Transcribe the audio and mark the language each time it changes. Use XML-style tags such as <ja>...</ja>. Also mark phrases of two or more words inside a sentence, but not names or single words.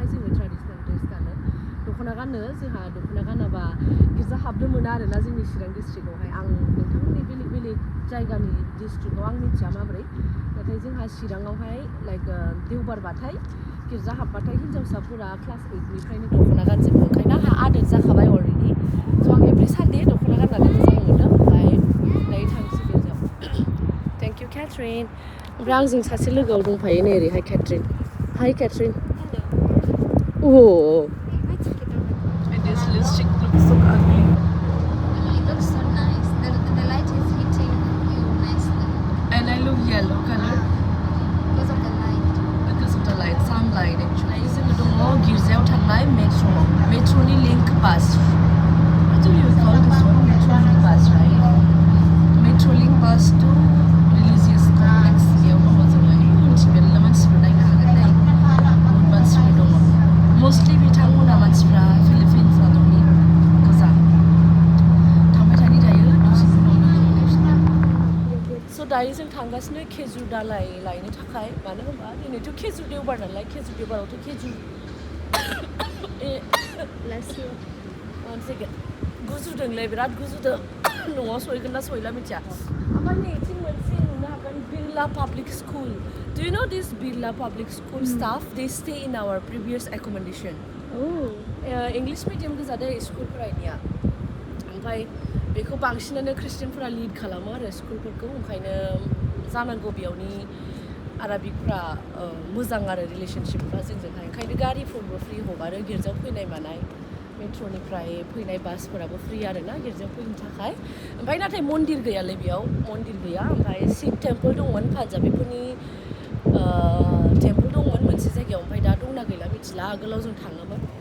<brx>जोङो</brx> <en>traditional dress</en> <brx>गानो दख'ना गानो जोंहा दख'ना गानाबा गिर्जा हाबनो मोना आरोना जोंनि चिरां डिस्ट्रिक्टआवहाय आं नोंथांमोननि बेलेग बेलेग जायगानि डिस्ट्रिक्टआव आं मिथिया माबोरै नाथाय जोंहा चिराङावहाय लाइक देवबारबाथाय गिर्जा हाबबाथाय हिन्जावसाफोरा क्लास 8निफ्रायनो दख'ना गानजोबो ओंखायनो आंहा आदोर जाखाबाय अलरेडि स' आं</brx> <en>every Sunday</en> <brx>दख'ना गाननानै मोजां मोनो ओमफ्राय दायो थांसै गिर्जायाव</brx> <en>thank you</en> <brx>केथरिन ओमफ्राय आंजों सासे लोगोआव दंफायो नै ओरैहाय केथरिन हाय केथरिन</brx> <en>Hello. This lipstick looks so ugly. It looks so nice. The light is hitting you nicely. And I look yellow color Because of the light. because of the light, sunlight actually.</en> <brx>जोङो दङ गिर्जायाव थांनाय मेट्र'नि</brx> <en>link bus. What do you call this one? Metro link bus, right? Metro link bus to religious complex.</en> <brx>बेयाव दङ जोङो उनथिं मेरला मानसिफोर नायनो हागोन दै बहुत मानसिफोर दङ मस्टलि बिथांमोना मानसिफ्रा फिलिपिन्स हादरनि गोजा थांबाय थानि दायो दसेनि उनाव लोगो मोनलायफिनगोन स' दायो जों थांगासिनो खेजुर दालाय लायनो थाखाय मानो होनबा दिनैथ' खेजुर देवबार नालाय खेजुर देवबारावथ' खेजुर</brx> <en>Bless you. one second</en> <brx>गुजुदोंलै बिराद गुजुदों न'आव सहैगोन ना सहैला मिथिया ओमफ्राय नैथिं मोनसे नुनो हागोन बिरला पाब्लिक स्कुल</brx> <en>Do you know this Birla Public School staff? They stay in our previous accommodation. Oh. English medium</en> <brx>गोजा दै स्कुल फरायनाया ओमफ्राय बेखौ बांसिनानो ख्रिस्टियानफोरा लिड खालामो आरो स्कुलफोरखौ ओंखायनो जानांगौ बेयावनि आराबिकफ्रा मोजां आरो रिलेसनशिपफ्रा जोंजोंहाय ओंखायनो गारिफोरबो फ्रि हगारो गिर्जायाव फैनाय मानाय मेट्र'निफ्राय फैनाय बासफोराबो फ्रि आरोना गिर्जायाव फैनो थाखाय ओमफ्राय नाथाय मन्दिर गैयालै बेयाव मन्दिर गैया ओमफ्राय शिब टेम्पोल दंमोन पान्जाबिफोरनि टेम्पोल दंमोन मोनसे जायगायाव ओमफ्राय दा दंना गैला मिथिला आगोलाव जों थाङोमोन</brx>